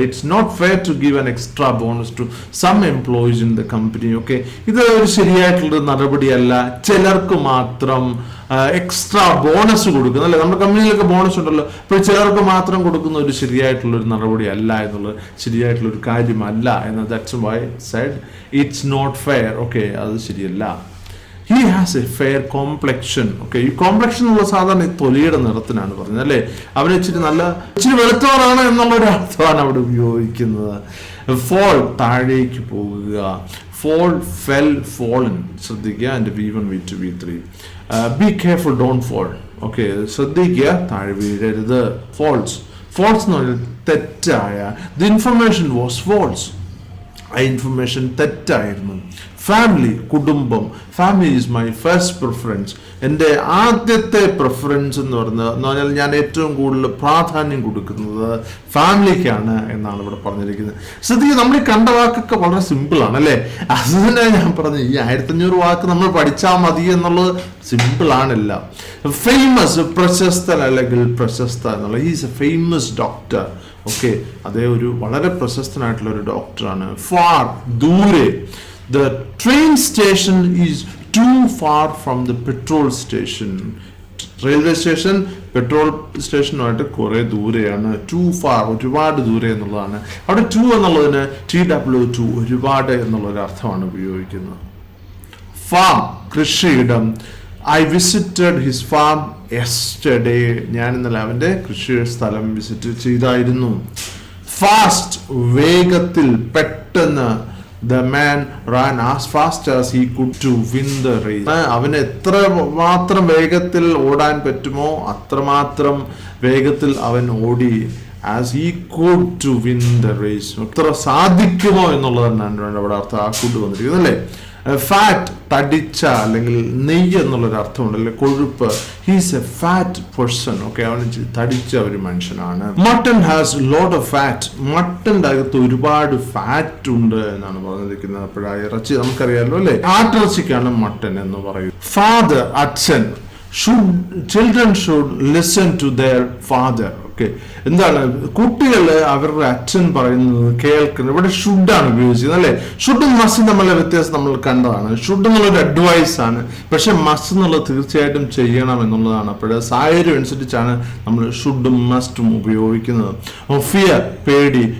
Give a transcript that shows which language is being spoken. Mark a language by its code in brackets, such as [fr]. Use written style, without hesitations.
[en] It's not fair to give an extra bonus to some employees in the company. [ml] Okay, ഇത് ഒരു ശരിയായിട്ടുള്ള നടപടിയല്ല. ചിലർക്ക് മാത്രം എക്സ്ട്രാ ബോണസ് കൊടുക്കുന്ന അല്ലെ, നമ്മുടെ കമ്പനിയിലൊക്കെ ബോണസ് ഉണ്ടല്ലോ. അപ്പോൾ ചിലർക്ക് മാത്രം കൊടുക്കുന്ന ഒരു ശരിയായിട്ടുള്ള ഒരു നടപടി അല്ല എന്നുള്ളത്, ശരിയായിട്ടുള്ള ഒരു കാര്യമല്ല എന്ന്. [en] That's why said it's not fair. [ml] Okay, അത് ശരിയല്ല. [en] He has a fair complexion. [ml] Okay, ഈ കോംപ്ലക്ഷൻ എന്നുള്ള സാധാരണ തൊലിയുടെ നിറത്തിനാണ് പറഞ്ഞത് അല്ലേ. അവന് ഇച്ചിരി വെളുത്തവരാണ് എന്നുള്ളൊരു അർത്ഥമാണ് അവിടെ ഉപയോഗിക്കുന്നത്. [en] fall, [ml] താഴേക്ക് പോകുക. [en] Fall, fell, fallen. [ml] ശ്രദ്ധിക്കുക, എൻ്റെ V1, V2, V3. [en] Be careful, don't fall. [ml] Okay, ശ്രദ്ധിക്കുക, താഴെ വീഴരുത്. [en] false [ml] എന്ന് പറഞ്ഞാൽ തെറ്റായ. [en] The information was false. [ml] ആ ഇൻഫർമേഷൻ തെറ്റായിരുന്നു. ഫാമിലി, കുടുംബം. [en] Family is my first preference. [ml] എൻ്റെ ആദ്യത്തെ പ്രിഫറൻസ് എന്ന് പറഞ്ഞാൽ ഞാൻ ഏറ്റവും കൂടുതൽ പ്രാധാന്യം കൊടുക്കുന്നത് ഫാമിലിക്കാണ് എന്നാണ് ഇവിടെ പറഞ്ഞിരിക്കുന്നത്. ശ്രദ്ധിക്കുക, നമ്മൾ ഈ കണ്ട വാക്കൊക്കെ വളരെ സിമ്പിളാണ് അല്ലേ. അത് തന്നെ ഞാൻ പറഞ്ഞു, ഈ 1500 വാക്ക് നമ്മൾ പഠിച്ചാൽ മതി എന്നുള്ളത് സിമ്പിളാണില്ല. ഫേമസ്, പ്രശസ്തൻ അല്ലെങ്കിൽ പ്രശസ്ത എന്നുള്ള. [en] He's a famous doctor. [ml] Okay, അതേ ഒരു വളരെ പ്രശസ്തനായിട്ടുള്ള ഒരു ഡോക്ടറാണ്. ഫാർ, ദൂരെ. [en] The train station is too far from the petrol station. [ml] Railway station petrol സ്റ്റേഷനുമായിട്ട് കുറേ ദൂരെയാണ്. ടു ഫാർ, ഒരുപാട് ദൂരെ എന്നുള്ളതാണ്. അവിടെ ടു എന്നുള്ളതിന് TW2, ഒരുപാട് എന്നുള്ളൊരു അർത്ഥമാണ് ഉപയോഗിക്കുന്നത്. ഫാം, കൃഷിയിടം. [en] I visited his farm yesterday. [ml] ഞാൻ ഇന്നലെ അവൻ്റെ കൃഷി സ്ഥലം വിസിറ്റ് ചെയ്തായിരുന്നു. ഫാസ്റ്റ്, വേഗത്തിൽ, പെട്ടെന്ന്. [en] The man ran as fast as he could to win the race. [ml] അവന് എത്ര മാത്രം വേഗത്തിൽ ഓടാൻ പറ്റുമോ അത്രമാത്രം വേഗത്തിൽ അവൻ ഓടി. [en] As he could to win the race. [ml] എത്ര സാധിക്കുമോ എന്നുള്ളത് തന്നെയാണ് അവിടെ അർത്ഥം ആ could വന്നിരിക്കുന്നത് അല്ലേ. ഫാറ്റ് തടിച്ച അല്ലെങ്കിൽ നെയ്യ് എന്നുള്ളൊരു അർത്ഥമുണ്ട് അല്ലെ, കൊഴുപ്പ്. [en] He's a fat person. [ml] Okay, അവൻ തടിച്ച ഒരു മനുഷ്യനാണ്. [en] Mutton has lot of fat. [ml] മട്ടന്റെ അകത്ത് ഒരുപാട് ഫാറ്റ് ഉണ്ട് എന്നാണ് പറഞ്ഞിരിക്കുന്നത്. അപ്പോഴാ ഇറച്ചി നമുക്കറിയാലോ അല്ലെ, ആട്ടിറച്ചിക്കാണ് മട്ടൺ എന്ന് പറയും. ഫാദർ, അച്ഛൻ. [en] Children should listen to their father. [ml] Okay, എന്താണ് കുട്ടികൾ അവരുടെ അച്ഛൻ പറയുന്നത് കേൾക്കുന്നത്. ഇവിടെ ഷുഡാണ് ഉപയോഗിച്ചത് അല്ലെ. ഷുഡും മസ്റ്റും തമ്മിലുള്ള വ്യത്യാസം നമ്മൾ കണ്ടതാണ്. ഷുഡ് എന്നുള്ളൊരു അഡ്വൈസ് ആണ്, പക്ഷെ മസ്റ്റ് എന്നുള്ളത് തീർച്ചയായിട്ടും ചെയ്യണം എന്നുള്ളതാണ്. അപ്പോൾ സാഹചര്യം അനുസരിച്ചാണ് നമ്മൾ ഷുഡും മസ്റ്റും ഉപയോഗിക്കുന്നത്. ഫിയർ, പേടി.